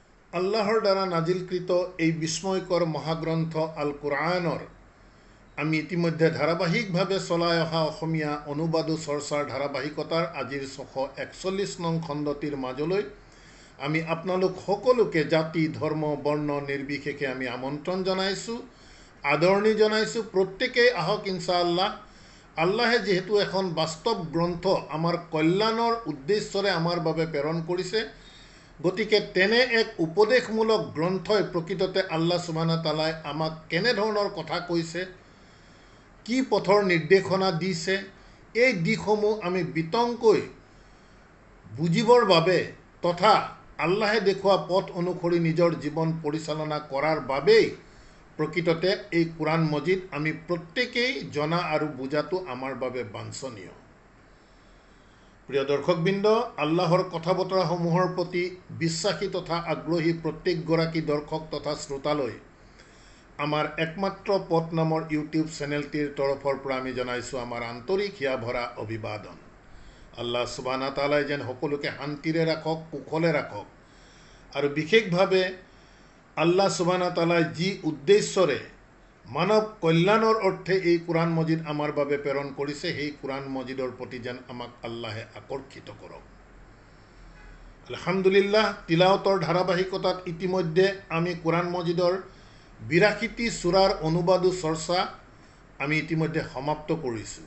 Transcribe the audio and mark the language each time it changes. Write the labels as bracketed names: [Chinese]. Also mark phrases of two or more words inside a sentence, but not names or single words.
[Assamese] আল্লাহৰ দ্বাৰা নাজিলকৃত এই বিস্ময়কৰ মহাগ্ৰন্থ আল কুৰআনৰ আমি ইতিমধ্যে ধাৰাবাহিকভাৱে চলাই অহা অসমীয়া অনুবাদ চৰ্চাৰ ধাৰাবাহিকতাৰ আজিৰ 641 নং খণ্ডটিৰ মাজলৈ আমি আপোনালোক সকলোকে জাতি ধৰ্ম বৰ্ণ নিৰ্বিশেষে আমি আমন্ত্ৰণ জনাইছোঁ, আদৰণি জনাইছোঁ। প্ৰত্যেকেই আহক [Arabic] إن شاء الله. [Assamese] আল্লাহে যেহেতু এখন বাস্তৱ গ্ৰন্থ আমাৰ কল্যাণৰ উদ্দেশ্যৰে আমাৰ বাবে প্ৰেৰণ কৰিছে, গতিকে তেনে এক উপদেশমূলক গ্ৰন্থই প্ৰকৃততে [Arabic] الله سبحانه وتعالى [Assamese] আমাক কেনে ধৰণৰ কথা কৈছে, কি পথৰ নিৰ্দেশনা দিছে, এই দিশসমূহ আমি বিতংকৈ বুজিবৰ বাবে তথা আল্লাহে দেখুওৱা পথ অনুসৰি নিজৰ জীৱন পৰিচালনা কৰাৰ বাবেই প্ৰকৃততে এই কোৰআন মজিদ আমি প্ৰত্যেকেই জনা আৰু বুজাটো আমাৰ বাবে বাঞ্ছনীয়। প্ৰিয় দৰ্শকবৃন্দ, আল্লাহৰ কথা বতৰাসমূহৰ প্ৰতি বিশ্বাসী তথা আগ্ৰহী প্ৰত্যেকগৰাকী দৰ্শক তথা শ্ৰোতালৈ আমাৰ একমাত্ৰ পথ নামৰ ইউটিউব চেনেলটিৰ তৰফৰ পৰা আমি জনাইছোঁ আমাৰ আন্তৰিক হিয়া ভৰা অভিবাদন। [Arabic] الله سبحانه وتعالى [Assamese] যেন সকলোকে শান্তিৰে ৰাখক, কুশলে ৰাখক, আৰু বিশেষভাৱে [Arabic] الله سبحانه وتعالى [Assamese] যি উদ্দেশ্যৰে মানৱ কল্যাণৰ অৰ্থে এই কোৰআন মজিদ আমাৰ বাবে প্ৰেৰণ কৰিছে, সেই কোৰআন মজিদৰ প্ৰতি যেন আমাক আল্লাহে আকৰ্ষিত কৰক। [Arabic] الحمد لله, [Assamese] তিলাওয়াতৰ ধাৰাবাহিকতাত ইতিমধ্যে আমি কোৰআন মজিদৰ 82টি সূৰাৰ অনুবাদ চৰ্চা আমি ইতিমধ্যে সমাপ্ত কৰিছোঁ।